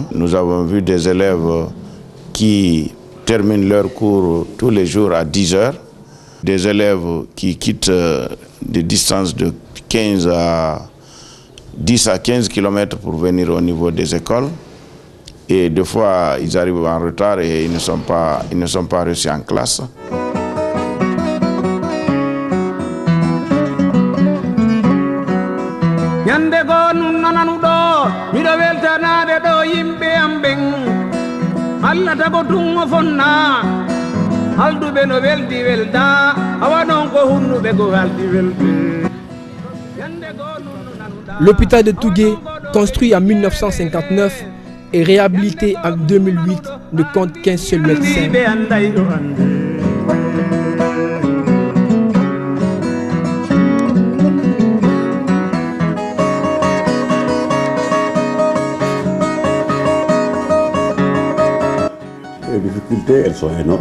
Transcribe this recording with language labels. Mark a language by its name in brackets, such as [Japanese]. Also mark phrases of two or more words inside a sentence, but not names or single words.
[French] Nous avons vu des élèves qui terminent leurs cours tous les jours à 10 heures, des élèves qui quittent des distances de 10 à 15 km pour venir au niveau des écoles. Et des fois, ils arrivent en retard et ils ne sont pas reçus en classe. [Fula] Yande go nun nananu do miɗo weltanade ɗo yimɓe am ɓen Allah tago tungo fonna halduɓe no weldi welda awa non ko hunnuɓe ko haldi welde. [French] L'hôpital de Tougué, construit en 1959 et réhabilité en 2008, ne compte qu'un seul médecin. Les difficultés, elles sont énormes.